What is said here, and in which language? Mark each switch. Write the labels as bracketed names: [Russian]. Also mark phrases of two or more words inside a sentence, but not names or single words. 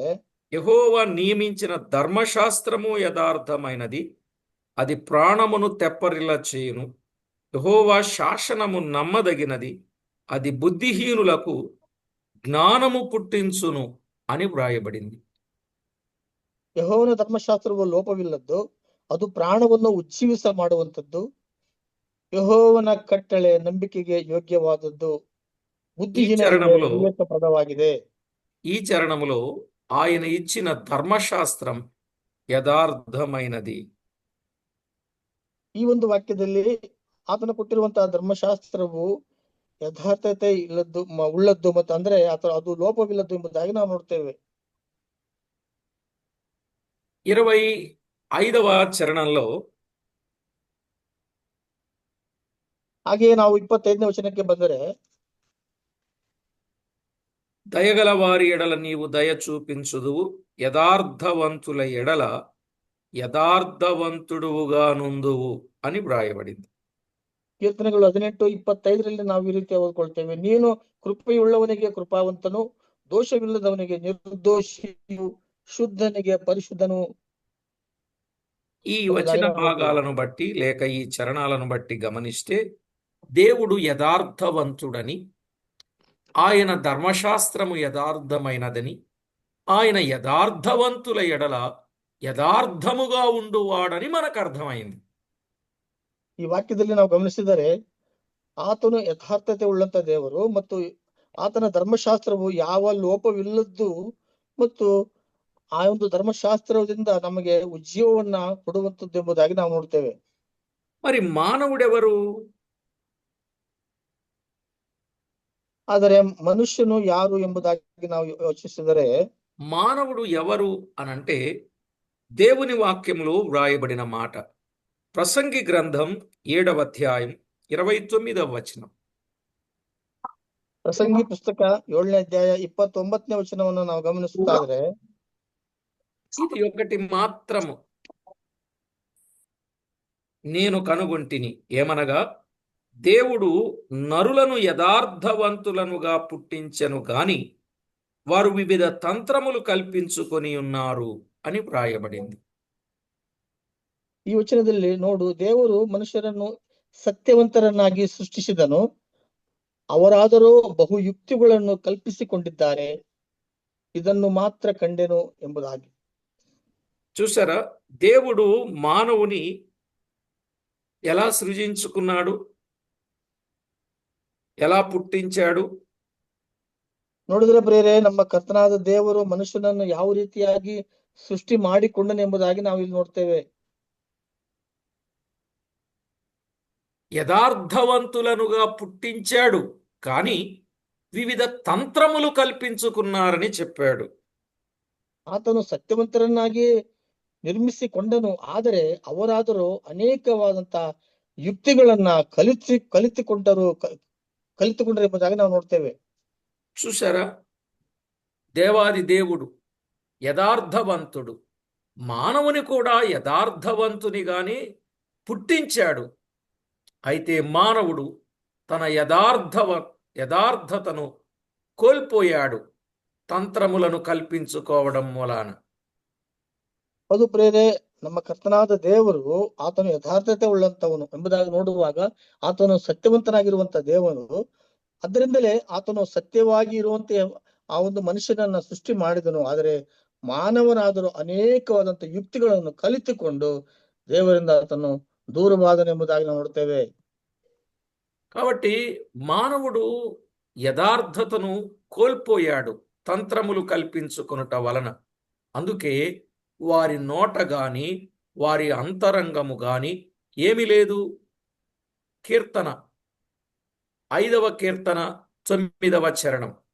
[Telugu] యెహోవా నియమించిన ధర్మశాస్త్రము యథార్థమైనది, అది ప్రాణమును తెప్పరిల్ల చేయును. యెహోవా శాసనము నమ్మదగినది, అది బుద్ధిహీనులకు జ్ఞానము పుట్టించును అని వ్రాయబడింది. [Kannada] ಯೆಹೋವನ ಧರ್ಮಶಾಸ್ತ್ರವು ಲೋಪವಿಲ್ಲದ್ದು, ಅದು ಪ್ರಾಣವನ್ನು ಉಜ್ಜೀವಿಸ ಮಾಡುವಂಥದ್ದು. ಯೆಹೋವನ ಕಟ್ಟಳೆ ನಂಬಿಕೆಗೆ ಯೋಗ್ಯವಾದದ್ದು, ಬುದ್ಧಿಹೀನರಿಗೆ ವಿವೇಕಪ್ರದವಾಗಿದೆ. [Telugu] ఈ చరణములో ఆయన ఇచ్చిన ధర్మశాస్త్రం యథార్థమైనది. [Kannada] ಈ ಒಂದು ವಾಕ್ಯದಲ್ಲಿ ಆತನ ಕೊಟ್ಟಿರುವಂತಹ ಧರ್ಮಶಾಸ್ತ್ರವು ಯಥಾರ್ಥತೆ ಉಳ್ಳದ್ದು ಮತ್ತು ಅಂದ್ರೆ ಅದು ಲೋಪವಿಲ್ಲದ್ದು ಎಂಬುದಾಗಿ ನಾವು ನೋಡ್ತೇವೆ. [Telugu] 25వ చరణంలో [Kannada] ಹಾಗೆಯೇ ನಾವು 25ನೇ ವಚನಕ್ಕೆ ಬಂದರೆ, [Telugu] దయగల వారి ఎడల నీవు దయ చూపించుదువు, యథార్థవంతుల ఎడల యథార్థవంతుడువుగా నుందువు అని వ్రాయబడింది. [Kannada] ಕೀರ್ತನೆಗಳು 18:25 ನಾವು ಈ ರೀತಿ ಓದ್ಕೊಳ್ತೇವೆ, ನೀನು ಕೃಪೆಯುಳ್ಳವನಿಗೆ ಕೃಪಾವಂತನು, ದೋಷವಿಲ್ಲದವನಿಗೆ ನಿರ್ದೋಷಿಯು, ಶುದ್ಧನಿಗೆ ಪರಿಶುದ್ಧನು. [Telugu] ఈ వచన భాగాలను బట్టి లేక ఈ చరణాలను బట్టి గమనిస్తే దేవుడు యథార్థవంతుడని, ఆయన ధర్మశాస్త్రము యథార్థమైనదని, ఆయన యథార్థవంతుల ఎడల యథార్థముగా ఉండువాడని మనకు అర్థమైంది. [Kannada] ಈ ವಾಕ್ಯದಲ್ಲಿ ನಾವು ಗಮನಿಸಿದರೆ ಆತನು ಯಥಾರ್ಥತೆ ಉಳ್ಳಂತ ದೇವರು ಮತ್ತು ಆತನ ಧರ್ಮಶಾಸ್ತ್ರವು ಯಾವ ಲೋಪವಿಲ್ಲದ್ದು ಮತ್ತು ಆ ಒಂದು ಧರ್ಮಶಾಸ್ತ್ರದಿಂದ ನಮಗೆ ಉಜ್ಜೀವವನ್ನ ಕೊಡುವಂಥದ್ದು ಎಂಬುದಾಗಿ ನಾವು ನೋಡ್ತೇವೆ. [Telugu] మరి మానవుడెవరు? [Kannada] ಆದರೆ ಮನುಷ್ಯನು ಯಾರು ಎಂಬುದಾಗಿ ನಾವು ಯೋಚಿಸಿದರೆ, [Telugu] మానవుడు ఎవరు అనంటే దేవుని వాక్యంలో వ్రాయబడిన మాట. ప్రసంగి గ్రంథం 7వ అధ్యాయం 29వ వచనం. [Kannada] ಪ್ರಸಂಗಿ ಪುಸ್ತಕ 7ನೇ ಅಧ್ಯಾಯ 29ನೇ ವಚನವನ್ನು ನಾವು ಗಮನಿಸುತ್ತಾದ್ರೆ, [Telugu] ఇది ఒకటి మాత్రము నేను కనుగొంటిని, ఏమనగా దేవుడు నరులను యథార్థవంతులనుగా పుట్టించెను గాని వారు వివిధ తంత్రములు కల్పించుకొని ఉన్నారు అని వ్రాయబడింది. [Kannada] ಈ ವಚನದಲ್ಲಿ ನೋಡು, ದೇವರು ಮನುಷ್ಯರನ್ನು ಸತ್ಯವಂತರನ್ನಾಗಿ ಸೃಷ್ಟಿಸಿದನು, ಅವರಾದರೂ ಬಹು ಯುಕ್ತಿಗಳನ್ನು ಕಲ್ಪಿಸಿಕೊಂಡಿದ್ದಾರೆ, ಇದನ್ನು ಮಾತ್ರ ಕಂಡೆನು ಎಂಬುದಾಗಿ. [Telugu] చూసారా, దేవుడు మానవుని ఎలా సృజించుకున్నాడు, ఎలా పుట్టించాడు? [Kannada] ನೋಡಿದ್ರೆ ಪ್ರೇರೆ, ನಮ್ಮ ಕರ್ತನಾದ ದೇವರು ಮನುಷ್ಯನನ್ನು ಯಾವ ರೀತಿಯಾಗಿ ಸೃಷ್ಟಿ ಮಾಡಿಕೊಂಡನೆಂಬುದಾಗಿ ನಾವು ಇಲ್ಲಿ ನೋಡ್ತೇವೆ. [Telugu] యథార్థవంతులనుగా పుట్టించాడు, కానీ వివిధ తంత్రములు కల్పించుకున్నారని చెప్పాడు. [Kannada] ಆತನು ಸತ್ಯವಂತರನ್ನಾಗಿ ನಿರ್ಮಿಸಿಕೊಂಡನು, ಆದರೆ ಅವರಾದರೂ ಅನೇಕವಾದಂತ ಯುಕ್ತಿಗಳನ್ನ ಕಲಿತುಕೊಂಡರು ಎಂಬುದಾಗಿ ನಾವು ನೋಡ್ತೇವೆ. [Telugu] చూసారా, దేవాది దేవుడు యథార్థవంతుడు, మానవుని కూడా యథార్థవంతునిగానే పుట్టించాడు. అయితే మానవుడు తన యథార్థతను కోల్పోయాడు తంత్రములను కల్పించుకోవడం మూలాన. [Kannada] ಅದು ಪ್ರೇರೆ, ನಮ್ಮ ಕರ್ತನಾದ ದೇವರು ಆತನು ಯಥಾರ್ಥತೆ ಉಳ್ಳಂತವನು ಎಂಬುದಾಗಿ ನೋಡುವಾಗ ಆತನು ಸತ್ಯವಂತನಾಗಿರುವಂತ ದೇವನು. ಅದರಿಂದಲೇ ಆತನು ಸತ್ಯವಾಗಿ ಇರುವಂತೆ ಆ ಒಂದು ಮನುಷ್ಯನನ್ನ ಸೃಷ್ಟಿ ಮಾಡಿದನು. ಆದರೆ ಮಾನವನಾದರೂ ಅನೇಕವಾದಂತ ಯುಕ್ತಿಗಳನ್ನು ಕಲಿತುಕೊಂಡು ದೇವರಿಂದ ಆತನು దూరవాదనెంబుదాಗಿ ನಾವು ನೋಡ್ತೇವೆ. [Telugu] కాబట్టి మానవుడు యథార్థతను కోల్పోయాడు తంత్రములు కల్పించుకొనుట వలన. అందుకే వారి నోట గాని వారి అంతరంగము గాని ఏమీ లేదు. కీర్తన 5వ కీర్తన 9వ చరణం.